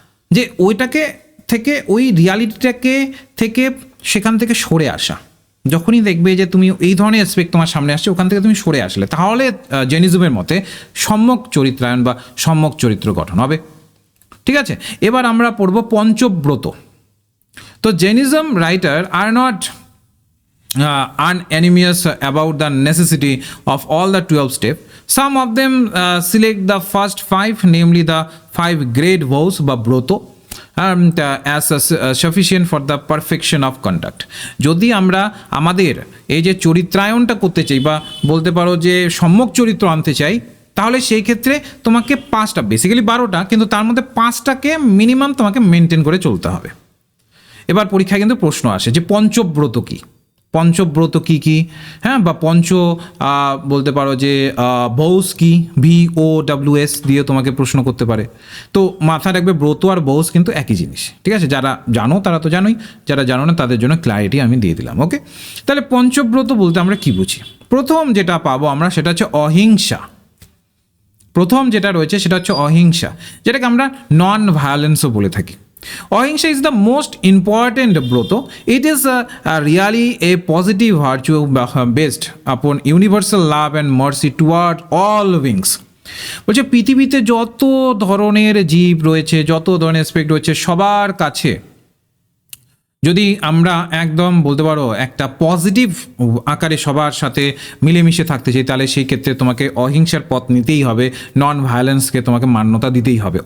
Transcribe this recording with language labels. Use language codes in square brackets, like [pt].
[bn] যে ওইটাকে থেকে ওই রিয়ালিটিটাকে থেকে সেখান থেকে সরে আসা, যখনই দেখবে যে তুমি এই ধরনের অ্যাসপেক্ট তোমার সামনে আসছে, ওখান থেকে তুমি সরে আসলে, তাহলে জেনিজমের মতে সম্যক চরিত্রায়ন বা সম্যক চরিত্র গঠন হবে, ঠিক আছে। এবার আমরা পড়ব পঞ্চব্রত। তো Jainism writer are not [en] unanimous about the necessity of all the 12 steps. Some of them select the first 5, namely the 5 great vows বা ব্রত, as sufficient for the perfection of conduct. [bn] যদি আমরা আমাদের এই যে চরিত্রায়নটা করতে চাই বা বলতে পারো যে সম্যক চরিত্র আনতে চাই, তাহলে সেই ক্ষেত্রে তোমাকে 5টা, বেসিক্যালি 12টা, কিন্তু তার মধ্যে 5টাকে মিনিমাম তোমাকে মেনটেন করে চলতে হবে। এবার পরীক্ষায় কিন্তু প্রশ্ন আসে যে পঞ্চব্রত কী, পঞ্চব্রত কী কী, হ্যাঁ, বা বলতে পারো যে বৌস কি, VOWS দিয়ে তোমাকে প্রশ্ন করতে পারে। তো মাথায় রাখবে ব্রত আর বৌস কিন্তু একই জিনিস, ঠিক আছে? যারা জানো তারা তো জানোই, যারা জানো না তাদের জন্য ক্ল্যারিটি আমি দিয়ে দিলাম। ওকে, তাহলে পঞ্চব্রত বলতে আমরা কি বুঝি? প্রথম যেটা পাবো আমরা সেটা হচ্ছে অহিংসা। প্রথম যেটা রয়েছে সেটা হচ্ছে অহিংসা, যেটাকে আমরা নন ভায়োলেন্সও বলে থাকি। [en] Ahimsa is the most important vrata. It is really a positive virtue based upon universal love and mercy toward all beings. [bn] বলছে পৃথিবীতে যত ধরনের জীব রয়েছে, যত ধরনের স্পেক্ট রয়েছে, সবার কাছে যদি আমরা একদম বলতে পারো একটা পজিটিভ আকারে সবার সাথে মিলেমিশে থাকতে চাই, তাহলে সেই ক্ষেত্রে তোমাকে অহিংসার পথ নিতেই হবে, নন ভায়োলেন্সকে তোমাকে মান্যতা দিতেই হবে।